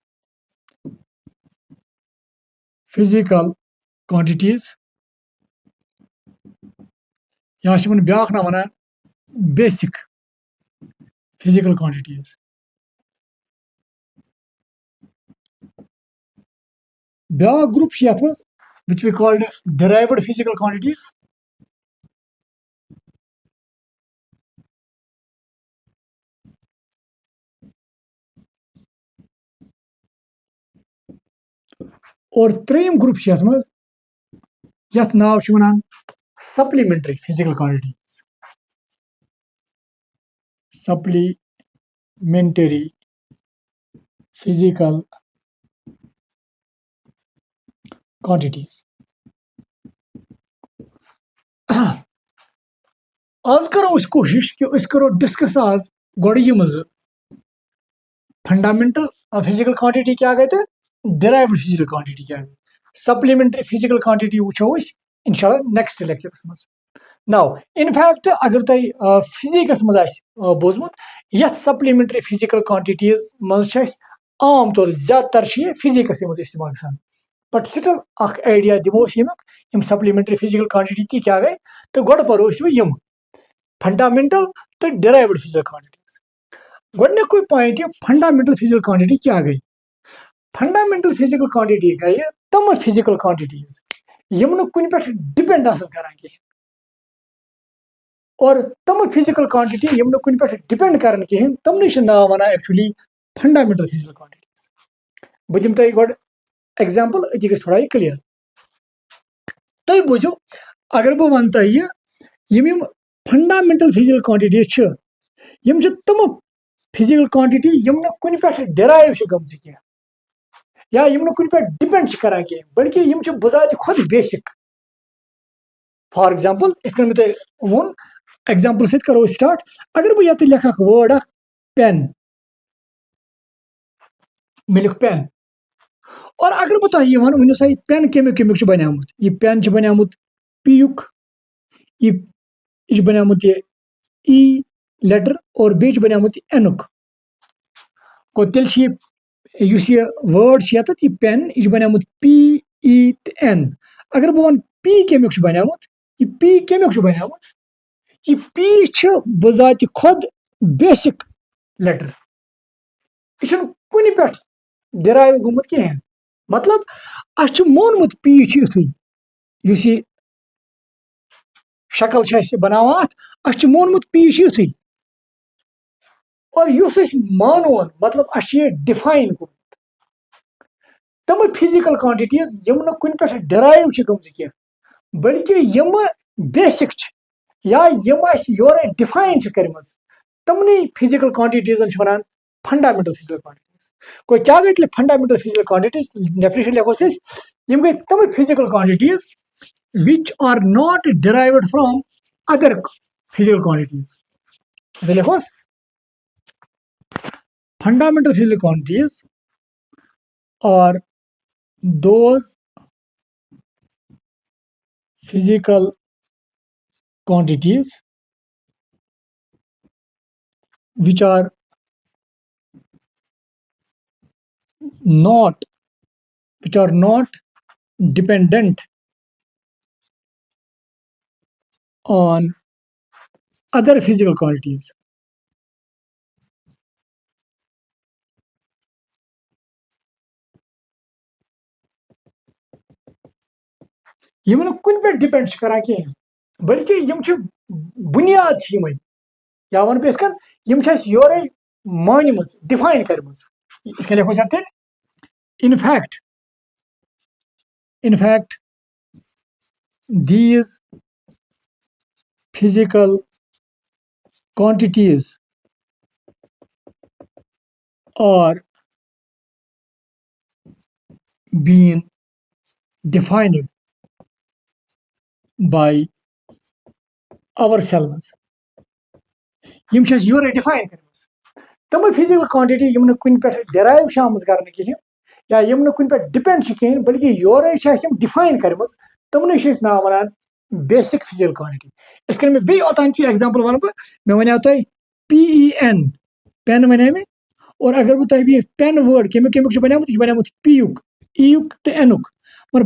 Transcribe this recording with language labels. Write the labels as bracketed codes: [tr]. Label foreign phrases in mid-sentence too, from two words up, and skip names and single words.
[en] physical quantities [ks] या ब्या नाव वन [en] basic physical quantities [ks] ब्या ग्रुप ये मज [en] which we called derived physical quantities [ks] और त्रेम ग्रुप यथ नाव वन [en] supplementary physical quantity supplementary physical quantities [ks] आज करो कोशिश कि करो डिस्कस आज गोड़ यम [en] fundamental physical quantity [ks] क्या गई तो [en] derived physical quantity [ks] क्या गई [en] supplementary physical quantity [ks] वो इंशाल्लाह [en] next lectures [ks] मज [en] now in fact [ks] अगर तुम फिजिक्स मज बोजमुत यथ [en] supplementary physical quantities [ks] मज आम तौर ज्यादातर फिजिक्स मज इस्तेमाल गसान [en] but still [ks] अख आइडिया दिमो यम [en] supplementary physical quantity [ks] क्या गई तो गोड़ परो यम फंडामेंटल तो [en] derived physical quantities [ks] गोडनिकुय पॉइंट ये [en] fundamental physical quantity [ks] क्या गई [en] fundamental physical quantity [ks] गई तम [en] physical quantities [ks] यम कुन पे डिपेंड करान कहें और तम [en] physical quantity [ks] यम कुन पे डिपेंड करान कहें तमन नाव वन [en] actually fundamental physical quantities [ks] बह दिम तुम गोड एग्जांपल अति गई थोड़ा क्लियर तुम बूझो अगर बह वन तुम यम [en] fundamental physical quantities [ks] यम तम [en] physical quantity [ks] यम कुन पे डिराइव गमज कह या यम कुन पे डिपेंड करान कह बल्कि यम बजात खुद [en] basic for example [ks] इतन मे तुम वोन एग्जांपल सहित करो स्टार्ट अगर बह ये लिख [en] word pen [ks] मे लिख पेन और अगर बह तुम वन वनो सा पेन कमिक कमिक बनामुत यह पेन बनामुत पी युक यह बनामुत ये ई लेटर और बे बनामुत एनुक गो तेल यह वर्ड ये पेन यह बनामुत पी ई एन अगर बह वन पी कमिक बनामुत यह पी कमिक बनामुत यह पी बजात खुद [en] basic letter [ks] यह कुन पे डिराइव गोमुत कहें मतलब अस मोनमुत पी युथु यह शक्ल बनावान अस मोनमुत पी युथु और मानोन मतलब अस डिफाइन कोर तम [en] physical quantities [ks] यम कुन पे डिराइव गमज कह बल्कि यम बेसिक या यम योर डिफाइन कर्म तमन फिजिकल क्वांटिटीजन वन [en] fundamental physical quantities [ks] गो क्या गई [en] fundamental physical quantities definition [ks] लिखोस यम गई तम [en] physical quantities which are not derived from other physical quantities [ks] लिखोस fundamental physical quantities are those physical quantities which are not dependent on other physical quantities. यम कुन पे डिपेंड करान कहें बल्कि यम बुनियाद यम या वन पे यम योर मानम डिफाइन कर्म लिखो तेल in [en] fact these physical quantities are being defined by ourselves [ks] यम योर डिफाइन कर्म तम [en] physical quantity [ks] यम कुन पे डिराइव आमज कर कहें या यम कुन पे डिपेंड कहें बल्कि योर डिफाइन कर्म तमन नाव वन [en] basic physical quantity [ks] इस मे बे ओतान एग्जांपल वन मे वन तुम PEN पेन वन मे और अगर बह तुम [en] pen word [ks] कमिक कमिक बनामुत यह बनामुत पी युक ई युक तो एनुक मगर